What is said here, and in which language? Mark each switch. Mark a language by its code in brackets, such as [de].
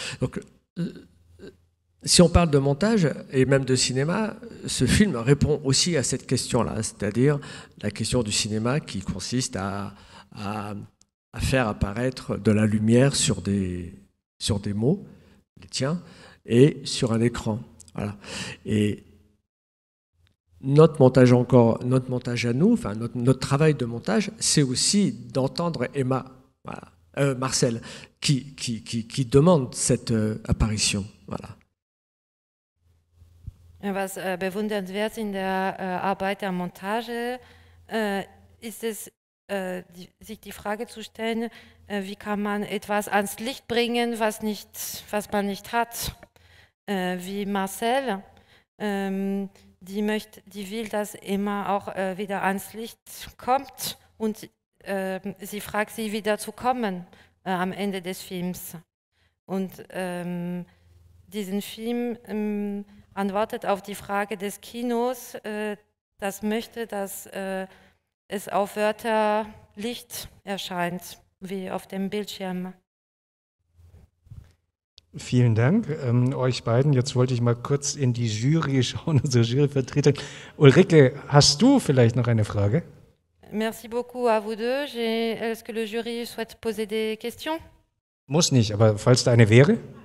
[fr] Donc, si on parle de montage et même de cinéma, ce film répond aussi à cette question-là, c'est-à-dire la question du cinéma qui consiste à faire apparaître de la lumière sur des mots, les tiens, et sur un écran. Voilà. Et notre montage à nous, enfin notre travail de montage, c'est aussi d'entendre Emma, voilà, Marcel, qui demande cette apparition. Voilà. [de] Was bewundernswert in der Arbeit der Montage ist es, sich die Frage zu stellen, wie kann man etwas ans Licht bringen, was man nicht hat. Wie Marcel, die will, dass Emma auch wieder ans Licht kommt und sie fragt sie wieder zu kommen am Ende des Films. Und diesen Film antwortet auf die Frage des Kinos, das möchte, dass es auf Wörterlicht erscheint, wie auf dem Bildschirm. Vielen Dank euch beiden. Jetzt wollte ich mal kurz in die Jury schauen, unsere Juryvertreterin. Ulrike, hast du vielleicht noch eine Frage? [fr] Merci beaucoup à vous deux. Est-ce que le jury souhaite poser des questions? [de] Muss nicht, aber falls da eine wäre?